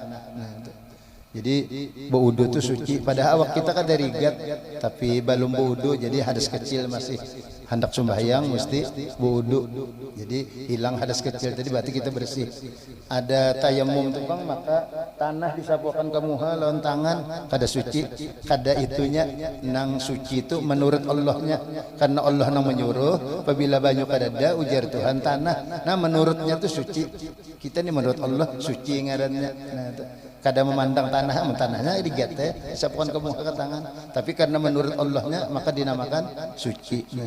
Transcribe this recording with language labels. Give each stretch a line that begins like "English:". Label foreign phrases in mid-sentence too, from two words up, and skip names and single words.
Indonesian: Nah, jadi berwudu itu suci. Padahal awak kita kan dari rigat, tapi belum berwudu, jadi hadas kecil masih hendak sembahyang mesti berwudu. Jadi hilang hadas kecil tadi, berarti kita bersih.
Banjar: Ada tayamum tuh Bang, maka tanah disapukan ke muha lawan tangan kada suci. Kada itunya nang suci itu menurut Allahnya, karena Allah nang menyuruh apabila banyu kadada ujar Tuhan tanah.
Indonesian: Nah menurutnya itu suci. Kita ini menurut Allah suci ngarannya. Nah, kada memandang tanahnya digate sapukan ke muka ke tangan, tapi karena menurut Allahnya maka dinamakan suci.